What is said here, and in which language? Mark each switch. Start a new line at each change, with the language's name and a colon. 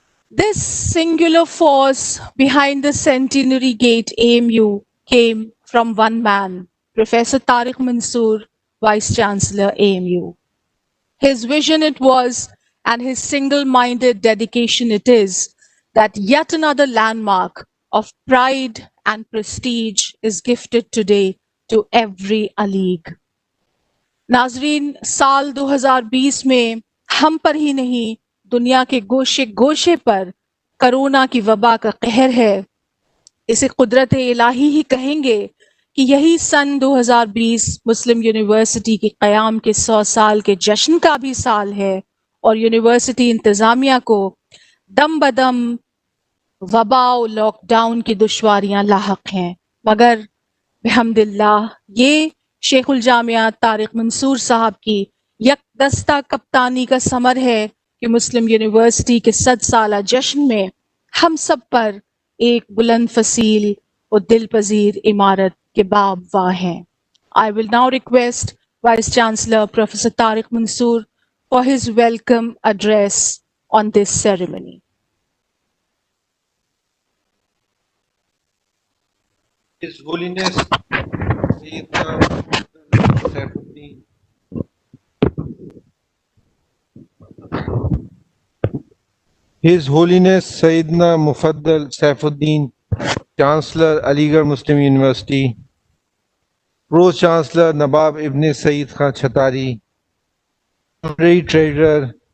English: This singular force behind the Centenary Gate AMU came from one man, Professor Tariq Mansoor, Vice Chancellor AMU. His vision it was, and his single-minded dedication it is, that yet another landmark of pride and prestige is gifted today to every Alig.
Hindi: नाजरीन, साल 2020 में हम पर ही नहीं, दुनिया के गोशे गोशे पर corona की वबा का कहर है। इसे कुदरत इलाही ही कहेंगे कि यही सन 2020 मुस्लिम यूनिवर्सिटी के क़याम के 100 साल के जश्न का भी साल है और यूनिवर्सिटी इंतज़ामिया को दम बदम वबा और लॉकडाउन की दुश्वारियां लाहक हैं, मगर बिहम्दिल्लाह ये शेखुल जामिया तारिक मंसूर साहब की यकदस्ता कप्तानी का समर है कि मुस्लिम यूनिवर्सिटी के 100 साला जश्न में हम सब पर एक बुलंद फसील और दिल पजीर इमारत के बाब वाह हैं।
English: I will now request Vice Chancellor Professor Tariq Mansoor for his welcome address on this ceremony. His Holiness Sayyidina Saifuddin, His Holiness Sayyidina Mufaddal Saifuddin, Chancellor Aligarh Muslim University, Pro Chancellor Nabab Ibn Saeed Khan Chatari, Honorary Treasurer